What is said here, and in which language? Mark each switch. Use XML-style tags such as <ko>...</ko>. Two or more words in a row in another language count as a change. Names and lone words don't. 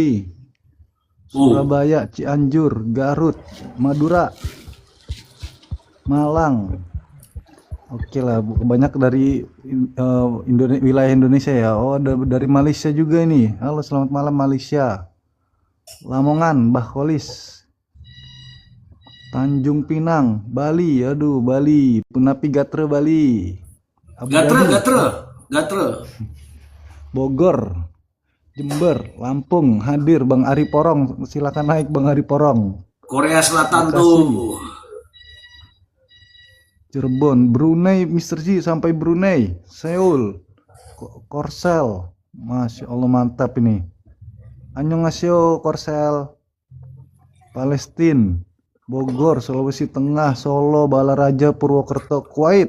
<id>Surabaya, Cianjur, Garut, Madura, Malang. Oke lah, banyak dari wilayah Indonesia ya. Oh, dari Malaysia juga ini. Halo, selamat malam Malaysia. Lamongan, Bahkolis, Tanjung Pinang, Bali, aduh Bali,</id> <ban>Punapi Gatre</ban> <id>Bali, Abu Dhabi, Gatre. Bogor, Jember, Lampung, hadir Bang Ari Porong, silakan naik Bang Ari Porong. Korea Selatan Bekasi, tuh. Cirebon, Brunei, Mr. G sampai Brunei, Seoul, Korsel,</id> <ar>ما شاء الله</ar> <id>mantap ini. Annyeonghaseyo Korsel, Palestina, Bogor, Sulawesi Tengah, Solo, Balaraja, Purwokerto, Kuwait.</id>